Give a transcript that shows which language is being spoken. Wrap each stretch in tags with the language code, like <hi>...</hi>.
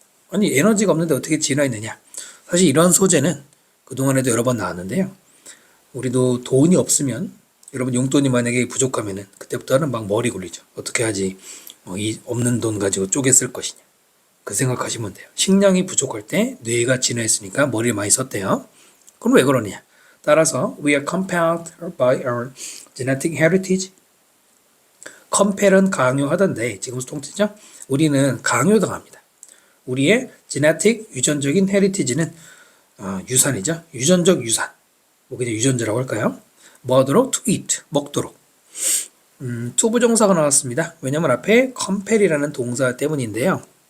<ko>아니 에너지가 없는데 어떻게 진화했느냐? 사실 이런 소재는 그동안에도 여러 번 나왔는데요. 우리도 돈이 없으면 여러분 용돈이 만약에 부족하면은 그때부터는 막 머리 굴리죠. 어떻게 하지? 이 없는 돈 가지고 쪼개 쓸 것이냐. 그 생각하시면 돼요. 식량이 부족할 때 뇌가 진화했으니까 머리를 많이 썼대요. 그럼 왜 그러냐? 따라서</ko> <en>we are compelled by our genetic heritage.</en> <ko>compell은 강요하던데 지금 통틀죠? 우리는 강요당합니다. 우리의 genetic 유전적인 heritage는 유산이죠. 유전적 유산. 뭐 그냥 유전자라고 할까요? 뭐 하도록?</ko> <en>to eat,</en> <ko>먹도록. 투부정사가 나왔습니다. 왜냐면 앞에 compel이라는 동사 때문인데요.</ko>